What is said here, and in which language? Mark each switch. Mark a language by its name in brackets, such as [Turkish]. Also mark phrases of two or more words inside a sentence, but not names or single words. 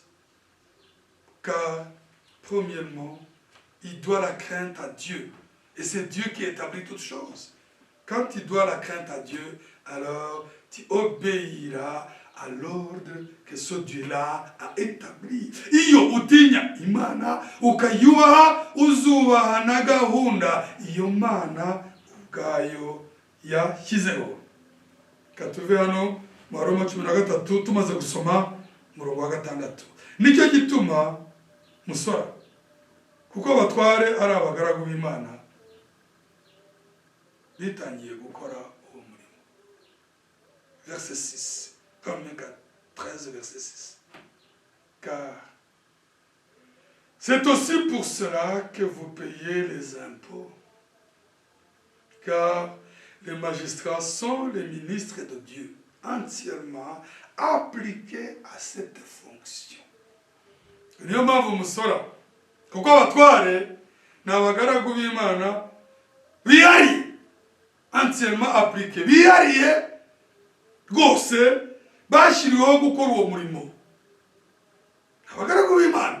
[French] Car, premièrement, il doit la crainte à Dieu. Et c'est Dieu qui établit toutes choses. Quand tu dois la crainte à Dieu, alors tu obéiras à l'ordre que ce Dieu-là a établi. [Kinyarwanda] Iyo utinya Imana, ukayubaha, uzubaha na gahunda iyo Mana ubwayo yashyizeho. Katuve hano mu Baroma 13 tumaze gusoma umurongo wa 6. Nicyo gituma musora, kuko abatware ari abagaragu b'Imana bitangiye gukora uwo murimo. [French] Verset 6, Romains 13, verset 6. Car c'est aussi pour cela que vous payez les impôts. Car les magistrats sont les ministres de Dieu, entièrement appliqués à cette fonction. [Kinyarwanda] Niyo mpamvu musora, kuko abatware ni abagaragu b'Imana bihariye, [French] entièrement appliqués, [Kinyarwanda] bihariye rwose, bashyiriweho gukora uwo murimo. Abagaragu b'Imana.